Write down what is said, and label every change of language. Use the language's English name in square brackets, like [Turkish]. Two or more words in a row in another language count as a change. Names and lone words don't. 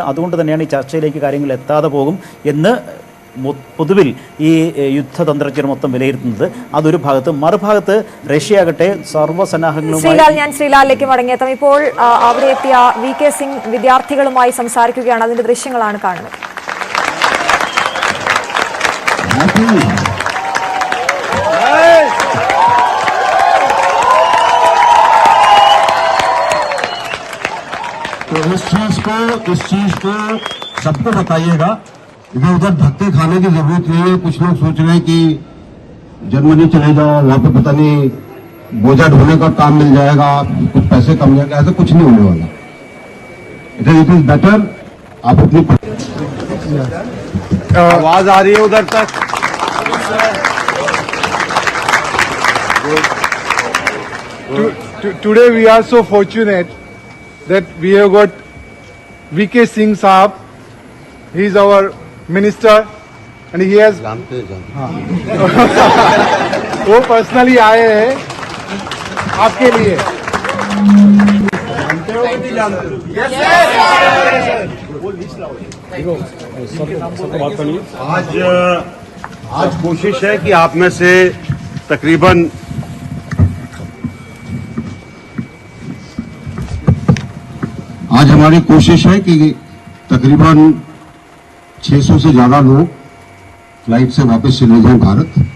[Malayalam] അതുകൊണ്ട് തന്നെയാണ് ഈ ചർച്ചയിലേക്ക് കാര്യങ്ങൾ എത്താതെ പോകും എന്ന് പൊതുവിൽ ഈ യുദ്ധതന്ത്രജ്ഞർ മൊത്തം വിലയിരുത്തുന്നത്. അതൊരു ഭാഗത്ത്. മറുഭാഗത്ത് റഷ്യ ആകട്ടെ സർവ്വസന്നാഹങ്ങളുമായി. ഞാൻ ശ്രീലാലിലേക്ക് മടങ്ങിയെത്താം. ഇപ്പോൾ അവിടെ എത്തിയ VK സിംഗ് വിദ്യാർത്ഥികളുമായി സംസാരിക്കുകയാണ്. അതിന്റെ ദൃശ്യങ്ങളാണ് കാണുന്നത്. [Hindi] इस चीज को सबको बताइएगा। इधर उधर धक्के खाने की जरूरत नहीं है। कुछ लोग सोच रहे हैं कि जर्मनी चले जाओ, वहां पे पता नहीं बोझा ढोने का काम मिल जाएगा, कुछ पैसे कम जाएगा, ऐसा कुछ नहीं होने वाला। [English] It is better [Hindi] आप अपनी आवाज आ रही है उधर तक। [English] Today we are so fortunate that we have got VK Singh Sahab. He is our minister and he has [Hindi] वो पर्सनली आए हैं आपके लिए। जानते हो कि नहीं जानते? आज कोशिश है कि आप में से तकरीबन आज हमारी कोशिश है कि तकरीबन 600 से ज्यादा लोग फ्लाइट से वापस चले जाएं भारत।